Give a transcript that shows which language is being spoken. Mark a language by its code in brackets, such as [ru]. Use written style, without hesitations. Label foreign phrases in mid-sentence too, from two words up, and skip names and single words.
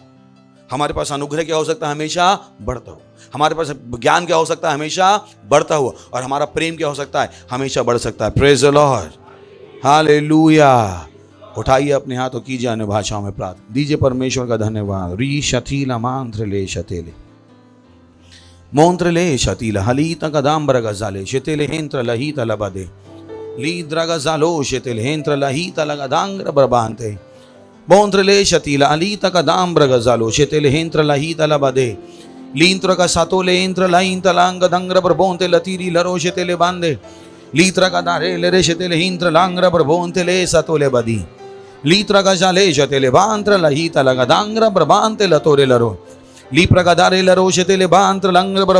[hi] हमारे पास अनुग्रह क्या हो सकता है? हमेशा बढ़ता हो। हमारे पास ज्ञान क्या हो सकता है? हमेशा बढ़ता हुआ। और हमारा प्रेम क्या हो सकता है? हमेशा बढ़ सकता है। [en] Praise the Lord, [hi] हालेलुया। उठाइए अपने हाथ और कीजिए अन्य भाषाओं में प्रार्थना। दीजिए परमेश्वर का धन्यवाद। री शतीला मांत्र ले शतेले मोंत्र ले शतीला हलीत कदाम्बर गजाले शतेले हेंत्र लहित लबदे लीद्र गजालो शतेले हेंत्र लहित लगदांग्र बरबांते मोंत्र ले शतीला अलीत कदाम्बर गजालो शतेले हेंत्र लहित लबदे लींत्र का सातोले हेंत्र लाइन तलांग दंग्र बरबोंते लतीरी लरो शतेले बांधे लीत्र का दारे ले शतेले हिंत्र लांग्र बरबोंते ले सतोले बदी लीत्र का जाले शतेले बांत्र लहित लगदांग्र बरबांते लतोरे लरो लीप्र का दारे लरो शतेले बांत्र लंग्र बर।